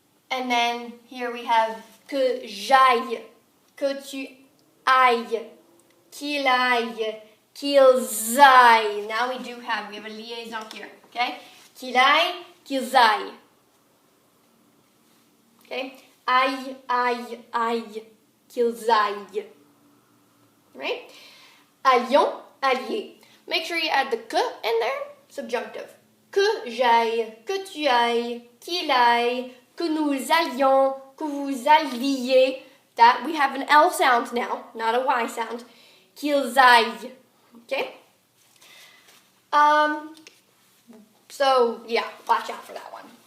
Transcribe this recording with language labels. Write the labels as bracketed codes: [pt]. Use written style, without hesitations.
[en] And then here we have [fr] que j'aille, que tu ailles, qu'il aille, qu'ils aillent. [en] Now we have a liaison here, okay? [fr] Qu'il aille, qu'ils aillent. [en] Okay? [fr] Aille, aille, aille, qu'ils aillent. [en] Right? [fr] Allions, alliés. [en] Make sure you add the que in there, subjunctive. [fr] Que j'aille, que tu ailles, qu'il aille, que nous allions, que vous alliez. [en] That we have an L sound now, not a Y sound. [fr] Qu'ils aillent. [en] Okay? So yeah, watch out for that one.